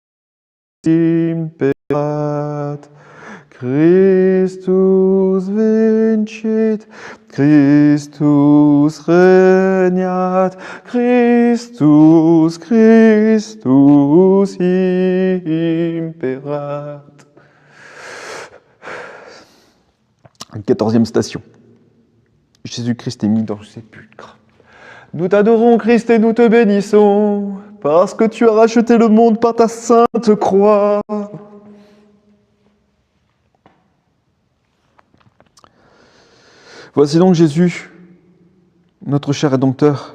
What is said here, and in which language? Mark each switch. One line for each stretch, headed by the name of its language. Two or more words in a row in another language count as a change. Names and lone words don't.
Latin: imperat, Christus vincit, Christus regnat, Christus, Christus imperat.
French: 14e station. Jésus-Christ est mis dans le sépulcre. Nous t'adorons, Christ, et nous te bénissons, parce que tu as racheté le monde par ta sainte croix. Voici donc Jésus, notre cher Rédempteur.